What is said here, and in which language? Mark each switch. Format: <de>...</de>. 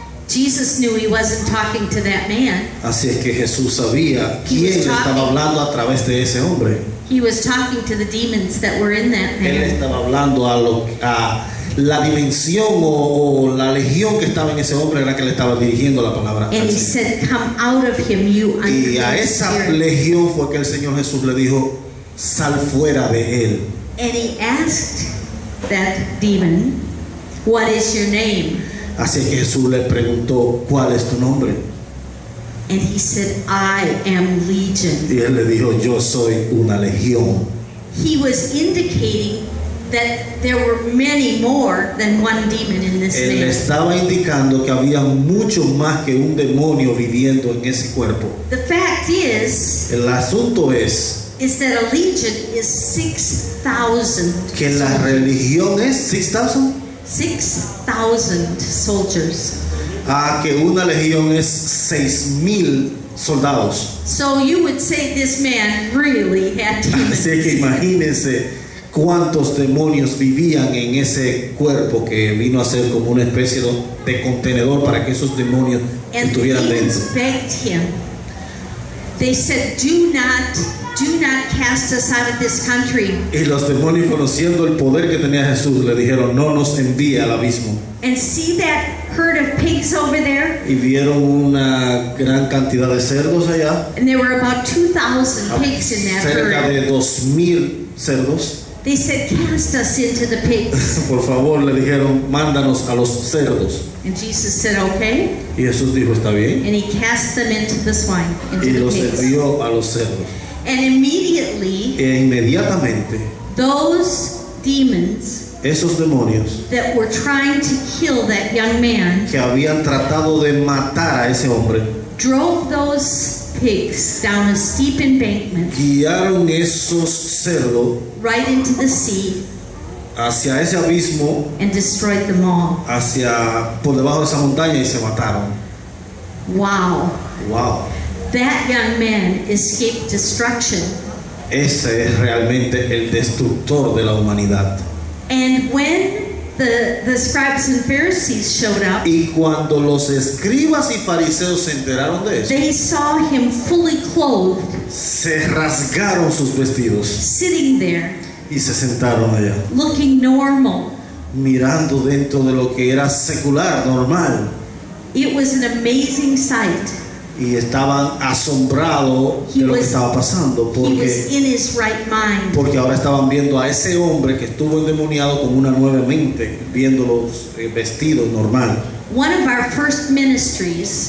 <en>Jesus knew he wasn't talking to that man.</en> <es>Así es que Jesús sabía quién le estaba hablando a través de ese hombre.</es> <en>He was talking to the demons that were in that</en> <es>Él</es> <en>man.</en> <es>estaba hablando a la dimensión o la legión que estaba en ese hombre, era que le estaba dirigiendo la palabra.</es> <en>And</en> <es>al</es> <en>he</en> <es>Señor.</es> <en>said, "Come out of him, you</en> <es>Y a</es> <en>unclean</en> <es>esa</es> <en>spirit."</en> <es>legión fue que el Señor Jesús le dijo: sal fuera de él.</es> <en>And he asked that demon, "What is your name?"</en> <es>Así que Jesús le preguntó: ¿cuál es tu nombre?</es> <en>And he said, "I am Legion."</en> <es>Y él le dijo: yo soy una legión.</es> <en>He was indicating that there were many more than one demon in this</en> <es>Él le</es> <en>man.</en> <es>estaba indicando que había mucho más que un demonio viviendo en ese cuerpo.</es> <en>The fact is</en> <es>El asunto es</es> <en>that a legion is 6,000</en> <es>que la</es> <en>soldiers.</en> <es>religión es 6,000.</es> <en>6,000 soldiers.</en> <es>Que una legión es 6,000 soldados.</es> <en>So you would say this man really had demons.</en> <es>Así que imagínense cuántos demonios vivían en ese cuerpo que vino a ser como una especie de contenedor para que esos demonios</es> <en>And the</en> <es>estuvieran</es> <en>demons</en> <es>dentro.</es> <en>begged him. They said, do not cast us out of this country.</en> <es>Y los demonios, conociendo el poder que tenía Jesús, le dijeron: no nos envíe al abismo.</es> <en>And see that herd of pigs over there?</en> <es>Y vieron una gran cantidad de cerdos allá,</es> <en>And there were about 2,000 pigs in that</en> <es>cerca</es> <en>herd.</en> <es>de 2,000 cerdos.</es> <en>They said, cast us into the pigs.</en> <es>Por favor, le dijeron: mándanos a los cerdos.</es> <en>And Jesus said, okay.</en> <es>Y Jesús dijo: está bien.</es> <en>And he cast them into the swine, into</en> <es>Y</es> <en>the</en> <es>los</es> <en>pigs.</en> <es>envió a los cerdos.</es> <en>And immediately,</en> <es>E inmediatamente</es> <en>those demons</en> <es>esos demonios</es> <en>that were trying to kill that young man</en> <es>que habían tratado de matar a ese hombre</es> <en>drove those pigs down a steep embankment</en> <es>guiaron esos cerdos</es> <en>right into the sea</en> <es>hacia ese abismo,</es> <en>and destroyed them all.</en> <es>por debajo de esa montaña, y se mataron. Wow. Wow.</es> <en>That young man escaped destruction.</en> <es>Ese es realmente el destructor de la humanidad.</es> <en>And when the scribes and Pharisees showed up,</en> <es>Y cuando los escribas y fariseos se enteraron de eso,</es> <en>they saw him fully clothed,</en> <es>se rasgaron sus vestidos</es> <en>sitting there,</en> <es>y se sentaron allá,</es> <en>looking normal.</en> <es>mirando dentro de lo que era secular, normal.</es> <en>It was an amazing sight.</en> <es>Y estaban asombrados de lo que estaba pasando,</es> <en>He was</en> <es>porque</es> <en>in his right mind.</en> <es>ahora estaban viendo a ese hombre que estuvo endemoniado con una nueva mente, viéndolos vestidos normal.</es> <en>One of our first ministries</en>